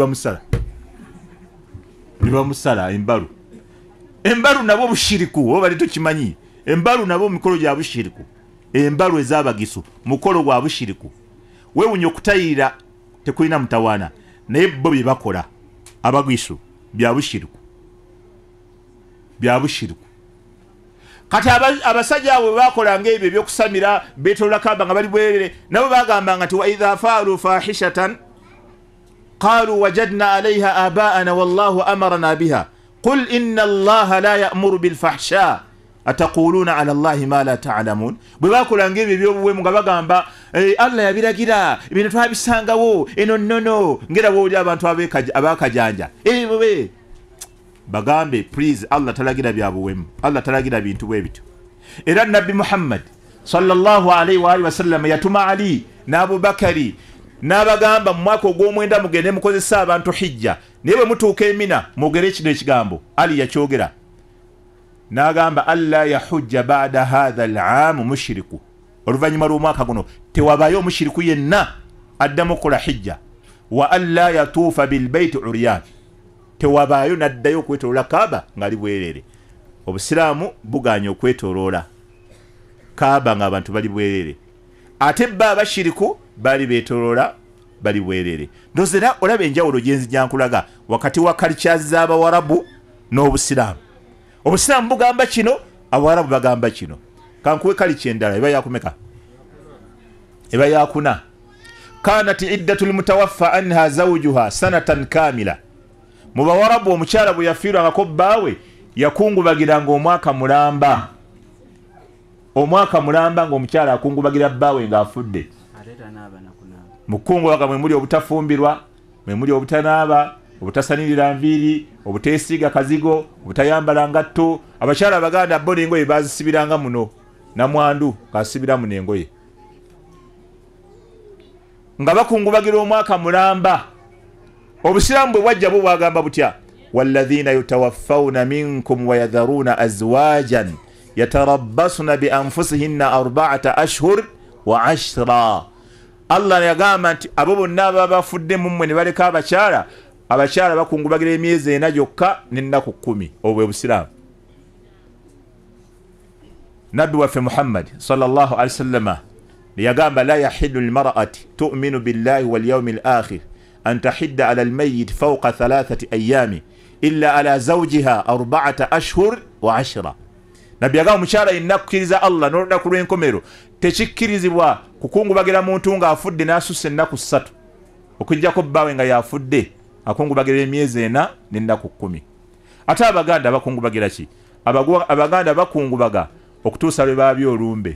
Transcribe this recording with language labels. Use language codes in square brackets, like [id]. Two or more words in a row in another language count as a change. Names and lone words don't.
[lg] ne bamusala embalu nabo bushiriku oba bali tukimanyi embalu nabo mikolo gya bushiriku embalu ez'abagisu mukolo gwa bushiriku weewunya okutayira tekulina mutawaana naye bo bye bakola abagisu bya bushiriku kati abasajja abo bakola ng'ebyo ebyokusamira beetolola Kaaba nga bali bwerere nabo bagambanga nti [ar] و إذا فعلوا فاحشة قالوا وجدنا عليها آباءنا و الله أمرنا بها قل إن الله لا يأمر بالفحشاء أتقولون على الله ما لا تعلمون [lg] bwe bakola ng'ebyo ebyobuwemu nga bagamba Allah yabiragira ebintu twabisangawo eno nnono ngera bw'oli abantu abakajanja bagambe please Allah talagira byabuwemu, Allah talagira bintu bwe bityo. Era Nabbi Muhammad [ar] صلى الله عليه و آله وسلم [lg] yatuma Ali na Abu Bakari n'abagamba mu mwaka ogw'omwenda mugende mukozesa abantu hijja, naye bwe mutuuka Mina mwogere kino ekigambo. Ali yakyogera n'agamba [ar] ألا يحج بعد هذا العام مشرك, [lg] oluvannyuma lw'omwaka guno tewabayo omushiriku yenna addamu okukola hijja, [ar] و ألا يطوف بالبيت عريان, [lg] tewabayo naddayo okwetoloola Kaaba ng'ali bwerere. Obusiraamu buganya okwetoloola Kaaba ng'abantu bali bwerere, ate bba abashiriku bali beetoloola bali bwerere. Ndozera olaba enjawulo gye nzija nkulaga wakati wa cultures z'Abawarabu n'Obusiraamu. Obusiraamu bugamba kino, Abawarabu bagamba kino. Kankuwe culture endala eba yakumeka? Eba yakuna. [ar] كانت عدة المتوفى عنها زوجها سنة كاملة. [lg] Mu Bawarabu omukyala bwe yafiirwangako bbaawe yakungubagiranga omwaka mulamba. Omwaka mulamba ng'omukyala akungubagira bbaawe ng'afudde. Mukungubaga mwe muli obutafumbirwa, mwe muli obutanaaba, obutasanirira nviiri, obuteesiiga kazigo, obutayambala ngatto. Abakyala Abaganda bo n'engoye baazisibiranga muno, namwandu kasibira muno engoye nga bakungubagira omwaka mulamba. Obusiraamu bwe bwajja bwo bwagamba butya? [ar] و الذين يتوفون منكم و يذرون أزواجا يتربصن بأنفسهن 4 أشهر و 10. [lg] Allah yagamba nti abo bonna ababa bafudde mu mmwe ne baleka abakyala, abakyala bakungubagira emyezi 4 gyokka n'ennaku 10. Obwe Busiraamu. Nabbi waffe Muhammad [ar] صلى الله عليه وسلم yagamba لا يحل المرأة تؤمن بالله و اليوم الآخر أن تحد على الميت فوق 3 أيام إلا على زوجها 4 أشهر و 10. [lg] Nabbi yagamba omukyala yenna akkiriza Allah n'olunaku lw'enkomero tekikkirizibwa kukungubagira muntu ng'afudde n'asussa ennaku 3 okuggyako bbaawe nga yafudde akungubagira emyezi 4 n'ennaku 10. Ate Abaganda bakungubagira ki? Abaganda bakungubaga okutuusa lwe baabya olumbe.